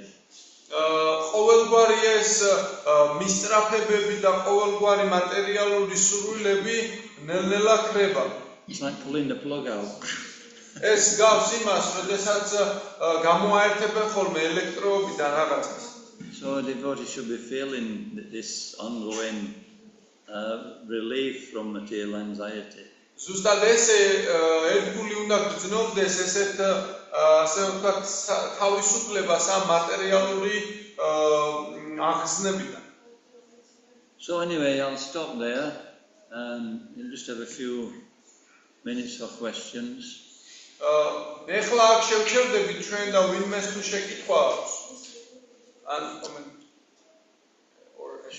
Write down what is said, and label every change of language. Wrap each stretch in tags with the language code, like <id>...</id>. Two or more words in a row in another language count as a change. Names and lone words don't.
<ka>ყოველგვარი ეს მისწრაფებები და ყოველგვარი მატერიალური სურვილები ნელ-ნელა ქრება.</ka> <en>It's like pulling the plug out.</en> <ka>ეს გავს იმას, როდესაც გამოაერთებენ ხოლმე ელექტროობიდან რაღაცას.</ka> <en>So a devotee should be feeling this ongoing relief from material anxiety.</en> <ka>ზუსტად ესე ერთგული უნდა გრძნობდეს ესეთ ასე ვთქვათ თავისუფლებას ამ მატერიალური აღგზნებიდან.</ka> <en>So anyway, I'll stop there and we'll just have a few minutes for questions.</en> <ka>ეხლა აქ შევჩერდებით ჩვენ და ვინმეს თუ შეკითხვა აქვს. ან კომენტ or</ka>